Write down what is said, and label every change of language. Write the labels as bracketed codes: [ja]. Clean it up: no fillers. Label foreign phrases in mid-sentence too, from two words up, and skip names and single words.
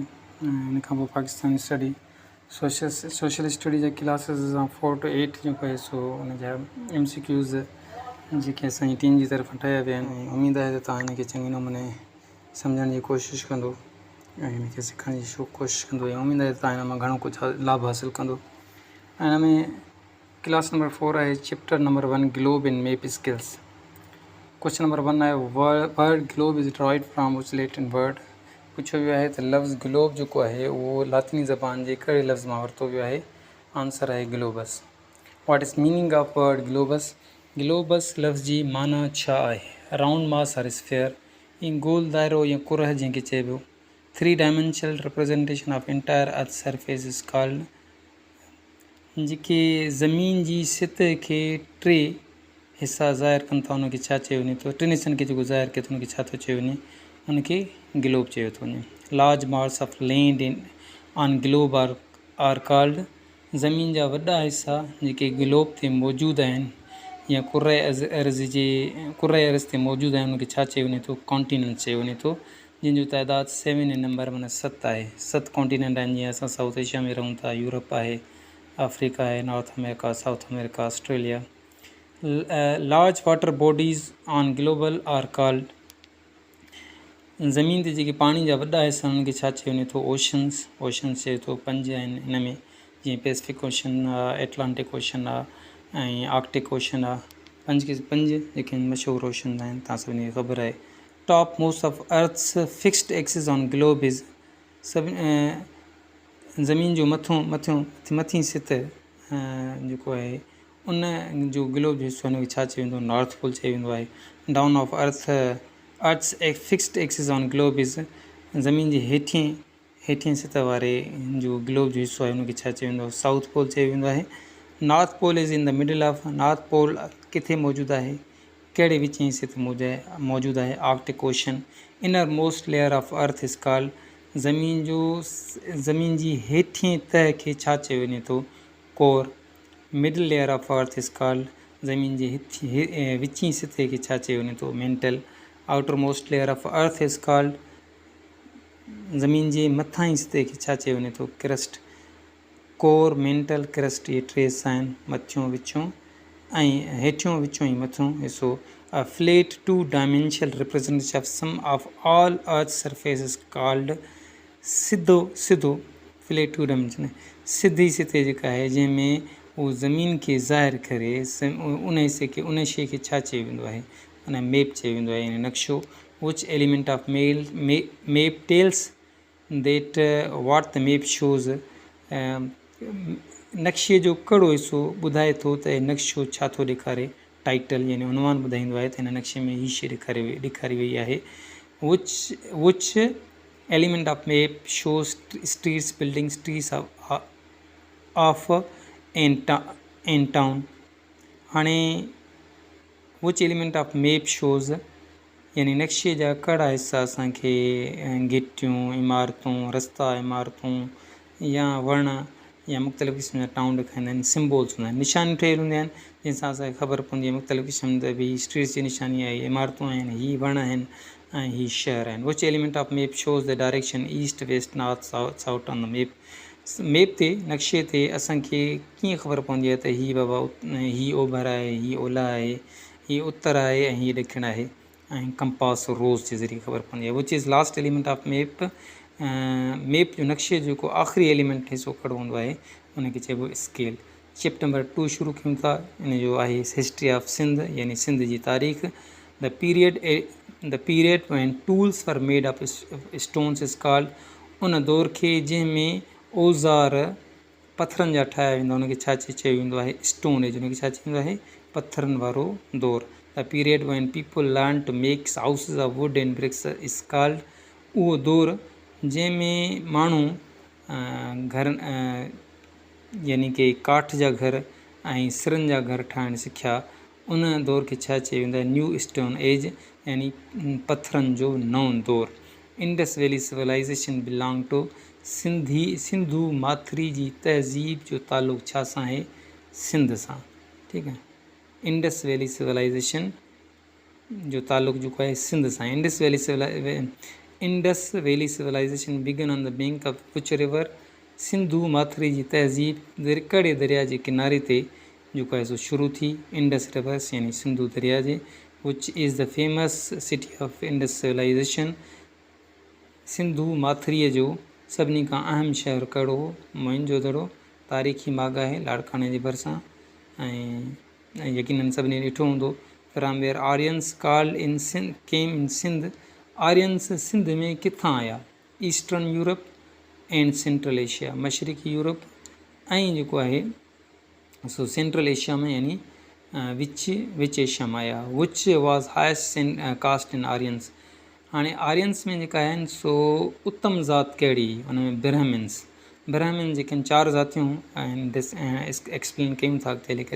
[sd] इन खां पोइ पाकिस्तानी [en] study social study [sd] जा क्लासिस असां [en] 4 to 8 [sd] जेको आहे सो उन जा MCQs जेके असांजी टीम जी तरफ़ ठाहिया विया आहिनि। उमेदु आहे त तव्हां हिनखे चङे नमूने सम्झण जी कोशिशि कंदो ऐं हिनखे सिखण जी कोशिशि कंदो ऐं उमेदु आहे त तव्हां हिन मां घणो कुझु लाभ हासिलु कंदो। हिन में [en] class number 4 आहे chapter number 1 Globe and Map Skills। question number 1 आहे word globe is derived from which Latin word। [sd] पुछियो वियो आहे त लफ़्ज़ ग्लोब जेको आहे उहो लातिनी ज़बान जे कहिड़े लफ़्ज़ मां वरितो वियो आहे। आंसर आहे ग्लोबस। [en] what is meaning of word globus. [sd] ग्लोबस लफ़्ज़ जी माना छा आहे। [en] round mass or sphere, [sd] ईं गोल दायरो या कुरह जंहिंखे चइबो। [en] 3 dimensional representation of entire earth surface is called. [sd] जेके ज़मीन जी सतह खे 3 हिसा ज़ाहिर कनि था उनखे छा चयो वञे थो। 3 हिसनि खे जेको ज़ाहिर कयो थो उनखे छा थो चयो वञे, उनखे ग्लोब चयो थो वञे। [en] large mass of land in on globe are called. [sd] ज़मीन जा वॾा हिसा जेके ग्लोब ते मौजूदु आहिनि या कुर्रे अर्ज़ ते मौजूदु आहिनि उनखे छा चयो वञे थो, कॉन्टिनेंट चयो वञे थो, जंहिंजो तइदादु 7 इन नंबर माना 7 आहे। 7 कॉन्टिनेंट आहिनि। जीअं असां साउथ एशिया में रहूं था, यूरोप आहे, अफ्रीका आहे, नॉर्थ अमेरिका, साउथ अमेरिका, ऑस्ट्रेलिया। [en] large water bodies on global are called. [sd] ज़मीन ते जेके पाणी जा वॾा हिसा उन्हनि खे छा चयो वञे थो, ओशन्स। ओशन्स चए थो। 5 आहिनि हिन में, जीअं पैसिफिक ओशन आहे, एटलांटिक ओशन आहे ऐं आर्कटिक ओशन आहे। 5 जेके मशहूरु ओशन आहिनि, तव्हां सभिनी खे ख़बर आहे। [en] top most of earth's fixed axis on globe is. [sd] ज़मीन जो मथीं सतह जेको आहे उन जो ग्लोब जो हिसो हुनखे छा चयो वेंदो, [en] नॉर्थ पोल चयो [sd] वेंदो आहे। [en] down of earth's fixed axis on globe is. [sd] ज़मीन जे हेठिएं सतह वारे जो ग्लोब जो हिसो आहे उनखे छा चयो वेंदो, साउथ पोल चयो वेंदो आहे। [en] North Pole is in the middle of. [sd] नॉर्थ पोल किथे मौजूदु आहे, कहिड़े विच हिसे ते मौजूदु आहे, आर्कटिक ओशन। [en] inner most layer of earth is called. [sd] ज़मीन जी हेठिएं तह खे छा चयो वञे थो, कोर। [en] middle layer of earth is called. [sd] ज़मीन जे विचीं सतह खे छा चयो वञे थो, मेंटल। [en] outer most layer of earth is called. [sd] ज़मीन जे मथां सतह खे छा चयो वञे थो, क्रस्ट। कोर, मेंटल, क्रस्ट, इहे 3 हिसा आहिनि, मथियों विचों ऐं हेठियों विचों ऐं मथियों हिसो। [en] A flat 2-dimensional representation of sum of all Earth's surface is called [sd] सिधो [en] flat 2 dimensional [sd] सिधी सतह जेका आहे जंहिंमें उहो ज़मीन खे ज़ाहिर करे उन शइ खे छा चयो वेंदो आहे, माना मैप चयो वेंदो आहे, यानी नक्शो। [en] which element of map tells that what the map shows. [sd] नक्शे जो कहिड़ो हिसो ॿुधाए थो त नक्शो छा थो ॾेखारे। टाइटल यानी उनवान ॿुधाईंदो आहे त हिन नक्शे में हीअ शइ ॾेखारी वई आहे। [en] which element of map shows streets, buildings, trees of an town. [sd] हाणे [en] which element of map shows [sd] यानी नक्शे जा कहिड़ा हिसा असांखे गिटियूं, इमारतूं, रस्ता, इमारतूं या वण या मुख़्तलिफ़ क़िस्म जा टाउन ॾेखारींदा आहिनि। सिम्बोल्स हूंदा आहिनि, निशानियूं ठहियलु हूंदियूं आहिनि जंहिंसां असांखे ख़बर पवंदी आहे मुख़्तलिफ़ क़िस्म जा भई स्ट्रीट्स जी निशानी आहे, इमारतूं आहिनि, हीअ वण आहिनि ऐं हीअ शहर आहिनि। [en] which element of map shows the direction east, west, north, south on the map. [sd] मैप ते नक्शे ते असांखे कीअं ख़बर पवंदी आहे त हीअ बाबा हीअ ओभर आहे, हीअ ओलह आहे, हीअ उत्तर आहे ऐं हीअ ॾखिण आहे, ऐं [en] compass rose [sd] जे ज़रिए ख़बर पवंदी आहे। [en] which is last element of map. [sd] मैप जो नक्शे जो जेको आख़िरी एलिमेंट हिसो कहिड़ो हूंदो आहे उनखे चइबो स्केल। चैप्टर नंबर 2 शुरू कयूं था। इन जो आहे [en] history of Sindh, [sd] यानी सिंध जी तारीख़। [en] the period when tools were made of stones is called. [sd] उन दौर खे जंहिंमें औज़ार पथरनि जा ठाहिया वेंदा उनखे छा चयो वेंदो आहे, [en] stone age. [sd] उनखे छा चवंदो आहे, पथरनि वारो दौर। [en] the period when people learn to make houses of wood and bricks is called. [sd] उहो दौर जंहिंमें माण्हू घर यानी कि काठ जा घर ऐं सिरनि जा घर ठाहिणु सिखिया, उन दौर खे छा चयो वेंदो आहे, [en] new stone age, [sd] यानी पथरनि जो नओं दौर। [en] Indus Valley Civilization belong to. [sd] सिंधु माथिरी जी तहज़ीब जो तालुक़ु छा सां आहे, सिंध सां। ठीकु आहे। [en] Indus Valley Civilization [sd] जो ताल्लुक़ जेको आहे सिंध सां। [en] Indus Valley Civilization began on the bank of which river, [sd] सिंधु माथरी जी तहज़ीब कड़े दरिया जे किनारे ते जेको आहे सो शुरू थी, [en] Indus rivers [sd] यानी सिंधु दरिया जे। [en] which is the famous city of Indus civilization. [sd] सिंधु माथरीअ जो सभिनी खां अहम शहर कहिड़ो हो? मोहनजोदड़ो। तारीख़ी माग आहे लाड़काने जे भरिसां, ऐं यकीनन सभिनी ॾिठो हूंदो। [en] from where Aryans called in Sindh came in Sindh, आर्यंस [sd] सिंध में किथां आया? [en] Eastern Europe and Central Asia, [sd] मशरिक़ी यूरोप ऐं जेको आहे सो सेंट्रल एशिया में यानी विच एशिया में आया। [en] which was highest caste in Aryans. [sd] हाणे आर्यंस में जेका आहिनि सो उत्तम ज़ात कहिड़ी? उन में ब्राह्मिन्स। ब्राह्मिन जेके आहिनि 4 ज़ातियूं आहिनि, [en] this explain [sd] कयूं था अॻिते हली करे।